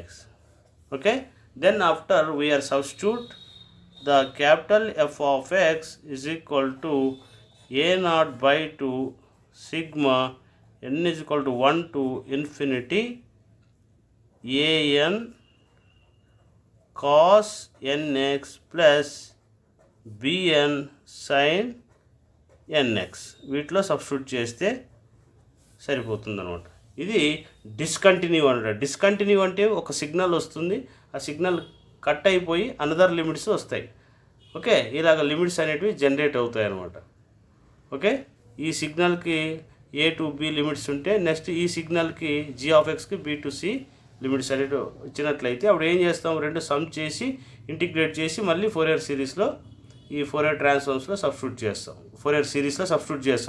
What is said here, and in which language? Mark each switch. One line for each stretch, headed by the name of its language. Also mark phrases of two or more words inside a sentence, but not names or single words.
English: Okay, then after we are substitute the capital F of x is equal to a naught by 2 sigma n is equal to 1 to infinity an cos nx plus bn sin nx.
Telugu: వీటిలో సబ్స్టిట్యూట్ చేస్తే సరిపోతుంది అనమాట. ఇది డిస్కంటిన్యూ అంటారు. డిస్కంటిన్యూ అంటే ఒక సిగ్నల్ వస్తుంది, ఆ సిగ్నల్ కట్ అయిపోయి
English: another limits
Telugu: వస్తాయి. ఓకే, ఇలాగ లిమిట్స్ అనేటివి జనరేట్ అవుతాయి అన్నమాట. ఓకే, ఈ సిగ్నల్కి
English: a to b limits
Telugu: ఉంటే నెక్స్ట్ ఈ సిగ్నల్కి జీ ఆఫ్ ఎక్స్కి
English: b to c limits
Telugu: అనేవి ఇచ్చినట్లయితే అప్పుడు ఏం చేస్తాం, రెండు సమ్ చేసి ఇంటిగ్రేట్ చేసి మళ్ళీ ఫోరియర్ సిరీస్లో ఈ ఫోరియర్ ట్రాన్స్ఫార్మ్స్లో సబ్స్టిట్యూట్ చేస్తాం, ఫోరియర్ సిరీస్లో సబ్స్టిట్యూట్ చేస్తాం.